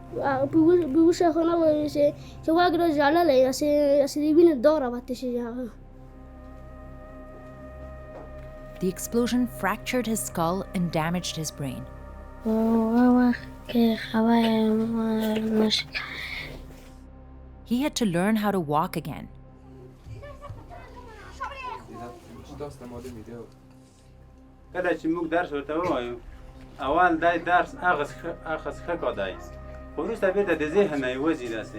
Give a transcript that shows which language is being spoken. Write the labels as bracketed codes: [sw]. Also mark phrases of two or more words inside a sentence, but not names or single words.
[en] The explosion fractured his skull and damaged his brain. He had to learn how to walk again. [ps] کله چې موږ درس ورته ووایو اول دا درس هغه ښه کاده است خو وروسته بیرته د ذهن نه یې وځي داسې